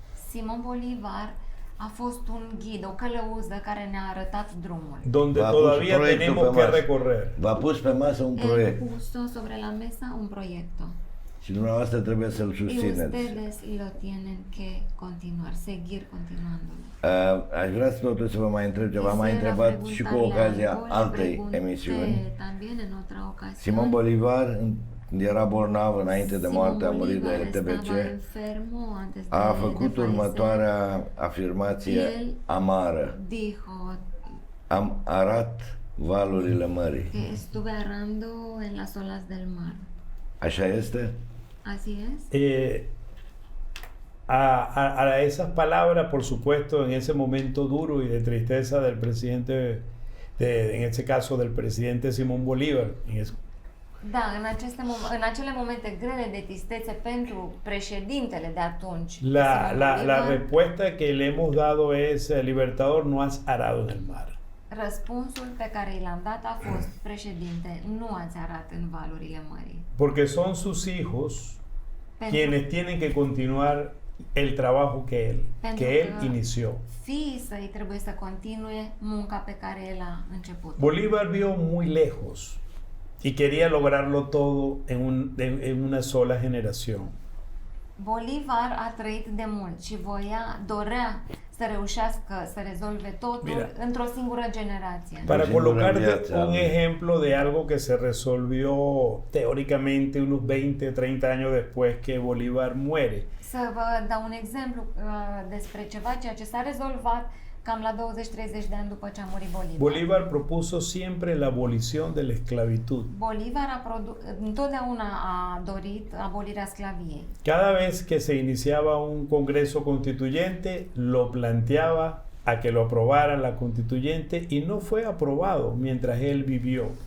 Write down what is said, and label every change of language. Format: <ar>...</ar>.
<ro>Simón Bolívar a fost un ghid, o călăuză care ne-a arătat drumul.</ro> <es>Donde todavía tenemos que recorrer.</es> <ro>V-a pus pe masă un proiect.</ro> <es>Puso sobre la mesa un proyecto.</es> <ro>Și dumneavoastră trebuie să-l susțineți.</ro> <es>Ustedes lo tienen que continuar, seguir continuándolo.</es> <ro>Aș vrea totuși să vă mai întreb ceva. M-a întrebat și cu ocazia altei emisiuni. Simón Bolívar era bolnav înainte de moarte, a murit de TBC. A făcut următoarea afirmație amară. Am arat valurile mării.</ro> <es>Estuve arando en las olas del mar.</es> <ro>Așa este?</ro> <es>Así es. A esas palabras, por supuesto, en ese momento duro y de tristeza del presidente, en este caso del presidente Simón Bolívar.</es> <ro>Da, în acele momente grele de tristețe pentru președintele de atunci.</ro> <es>La respuesta que le hemos dado es, Libertador, no has arado en el mar.</es> <ro>Răspunsul pe care l-am dat a fost: președinte, nu ați arat în valurile mării.</ro> <es>Porque son sus hijos quienes tienen que continuar el trabajo que él inició.</es> <ro>Fiii săi trebuie să continue munca pe care el a început.</ro> <es>Bolívar vio muy lejos y quería lograrlo todo en una sola generación.</es> <ro>Bolívar a trăit de mult și dorea să reușească să rezolve totul într-o singură generație.</ro> <es>Para colocarte un ejemplo de algo que se resolvió teóricamente unos 20-30 años después que Bolívar muere.</es> <ro>Să vă dau un exemplu despre ceea ce s-a rezolvat cam la 20-30 de ani după ce a murit Bolívar.</ro> <es>Bolívar propuso siempre la abolición de la esclavitud.</es> <ro>Bolívar întotdeauna a dorit abolirea sclaviei.</ro> <es>Cada vez que se iniciaba un congreso constituyente, lo planteaba a que lo aprobaran la constituyente y no fue aprobado mientras él vivió.</es>